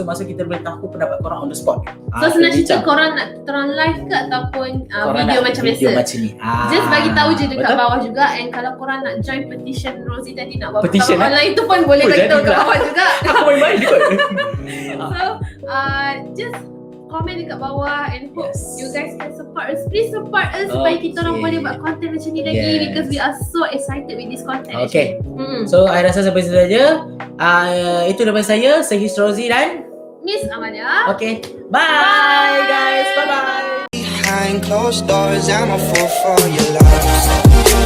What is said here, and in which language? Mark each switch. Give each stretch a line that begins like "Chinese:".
Malay: So maksud kita boleh tahu pendapat korang
English: on the spot.
Malay: So sebenarnya cerita korang nak kita orang live ke ataupun video macam biasa? Video macam ni. Just bagi tahu je dekat bawah juga. And kalau korang nak join petition Rosie tadi nak buat petition online tu pun boleh bagi tahu kat bawah juga. Aku main-main je kot.
English: So just
Malay: komen dekat bawah
English: and hope you guys can support us. Please support us
Malay: supaya kita orang boleh buat content macam ni lagi
English: because we are so excited with this content. Okay.
Malay: So I rasa sampai situ saja. Itu daripada saya, Sehis Rosie dan Miss Amalia.
English: Okay. Bye guys. Bye-bye. Behind closed doors, I'm a fool for your love.